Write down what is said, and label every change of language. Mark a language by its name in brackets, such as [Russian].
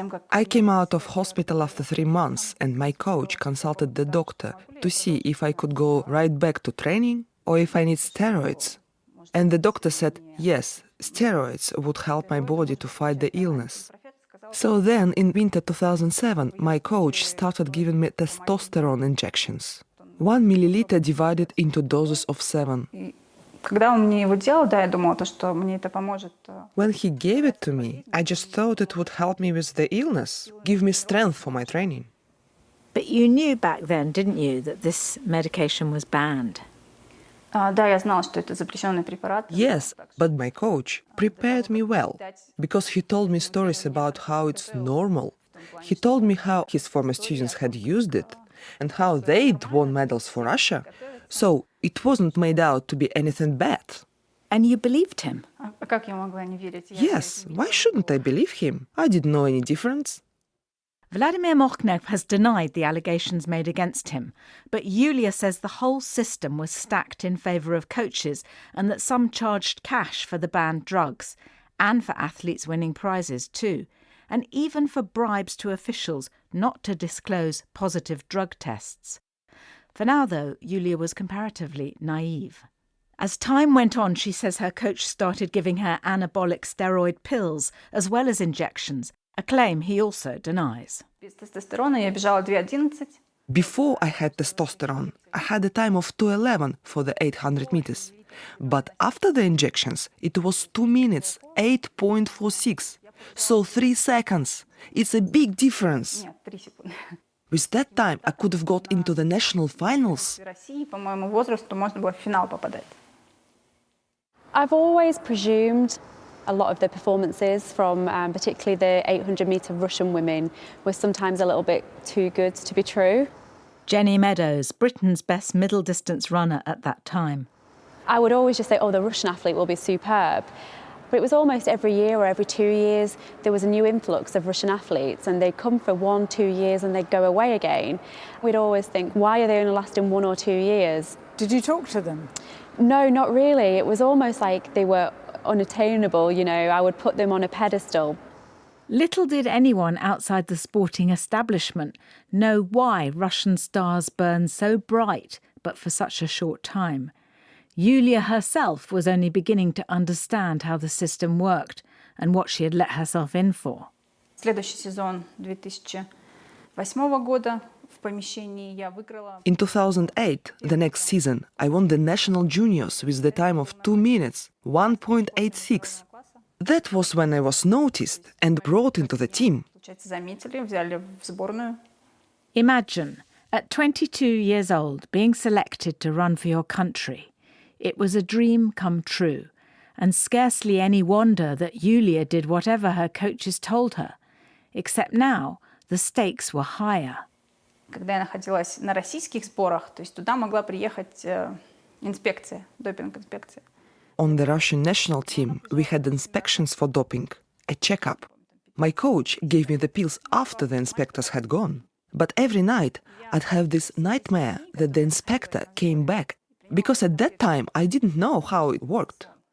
[English] I came out of hospital after 3 months, and my coach consulted the doctor to see if I could go right back to training or if I need steroids. And the doctor said, yes, steroids would help my body to fight the illness. So then, in winter 2007, my coach started giving me testosterone injections. 1 milliliter divided into doses of 7. [Russian] Когда он мне его делал, да, я думала, что мне это поможет. [English] When he gave it to me, I just thought it would help me with the illness, give me strength for my training. But you knew back then, didn't you, that this medication was banned? [Russian] Да, я знала, что это запрещенный препарат. [English] Yes, but my coach prepared me well, because he told me stories about how it's normal. He told me how his former students had used it, and how they'd won medals for Russia. So it wasn't made out to be anything bad. And you believed him? [Russian] А как я могла не верить? [English] Yes, why shouldn't I believe him? I didn't know any difference. Vladimir Mokhnev has denied the allegations made against him, but Yulia says the whole system was stacked in favour of coaches and that some charged cash for the banned drugs, and for athletes winning prizes too, and even for bribes to officials not to disclose positive drug tests. For now, though, Yulia was comparatively naive. As time went on, she says her coach started giving her anabolic steroid pills as well as injections, a claim he also denies. [Russian] Без тестостерона я бежала 2:11. [English] Before I had testosterone, I had a time of 2:11 for the 800 meters. But after the injections, it was 2 minutes, 8.46. So 3 seconds. It's a big difference. [Russian] Нет, 3 секунды. [English] With that time, I could have got into the national finals. [Russian] В России, по моему возрасту, можно было в финал попадать. [English] I've always presumed a lot of the performances from particularly the 800-metre Russian women were sometimes a little bit too good to be true. Jenny Meadows, Britain's best middle distance runner at that time. I would always just say, oh, the Russian athlete will be superb. But it was almost every year or every 2 years, there was a new influx of Russian athletes and they'd come for 1-2 years and they'd go away again. We'd always think, why are they only lasting 1 or 2 years? Did you talk to them? No, not really. It was almost like they were unattainable, you know, I would put them on a pedestal. Little did anyone outside the sporting establishment know why Russian stars burn so bright but for such a short time. Yulia herself was only beginning to understand how the system worked and what she had let herself in for. [Russian] Следующий сезон 2008 года в помещении я выиграла. [English] In 2008, the next season, I won the national juniors with the time of 2 minutes, 1.86. That was when I was noticed and brought into the team. [Russian] Получается, заметили, взяли в сборную. [English] Imagine, at 22 years old, being selected to run for your country. It was a dream come true, and scarcely any wonder that Yulia did whatever her coaches told her. Except now, the stakes were higher. [Russian] Когда я находилась на российских сборах, то есть туда могла приехать инспекция, допинг-инспекция. [English] On the Russian national team, we had inspections for doping, a checkup. My coach gave me the pills after the inspectors had gone. But every night, I'd have this nightmare that the inspector came back, because at that time I didn't know how it worked.